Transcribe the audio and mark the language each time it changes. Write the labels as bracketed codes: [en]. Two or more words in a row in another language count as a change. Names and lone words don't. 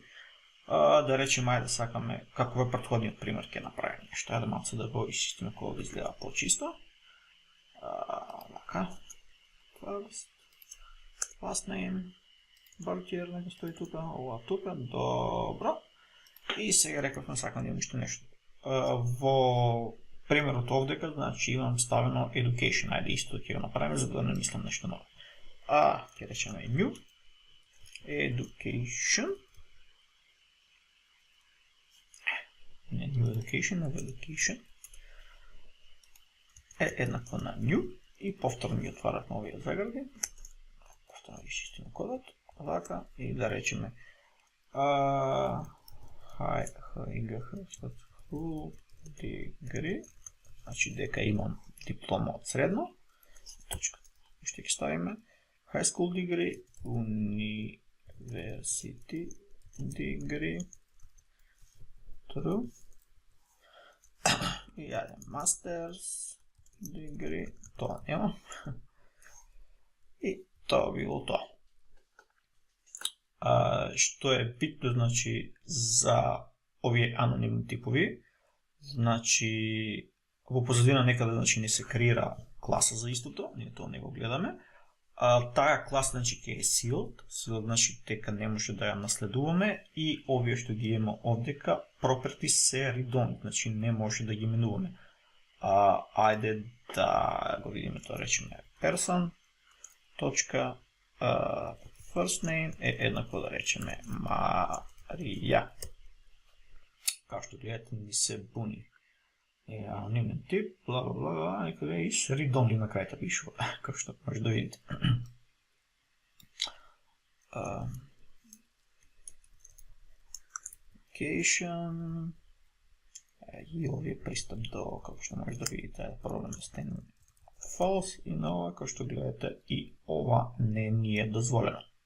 [mk] Да речеме, ајде да сакаме, како во претходниот пример ќе направиме нешто, ајде малце да го изчистиме кога да изгледа почисто. Така. [en] Last name, [mk] Бартиер, нека стои тука, ова тука, добро. И сега рекавме сакам да имам уште нешто. Во примерот овдека, значи имам ставено education, ајде исто ќе го направиме за да не мислам нешто ново. Ќе речеме [en] new education. [mk] Не [en] new education, [mk] а education е еднакво на new и повторно ги отварат новија загради. Повторно ги чистиме кодот, вака, и да речеме degree, значи дека имам диплома од средно, точка, и што ќе ставиме [en] high school degree, university degree, true, [mk] и јаде [en] masters degree, [mk] тоа нема, и тоа било тоа. Што е битно, значи, за овие анонимни типови, значи, во позадина некаде, значи, не се креира класа за истото, ние тоа не го гледаме. Таа класа, значи, ќе е sealed, значи, дека не може да ја наследуваме, и овие што ги има овдека, properties се read-only, значи, не може да ги менуваме. Ајде да го видиме тоа, речеме person, точка, [en] first name [mk] е еднакво да речеме Марија. Како што гледате, ни се буни анонимен тип, бла бла бла, некаде и се read-only на крајта пишува, како што може да видите. Location и овие пристап до, како што може да видите, проблем да стане false, и на ова, како што гледате, и ова не ни е дозволено.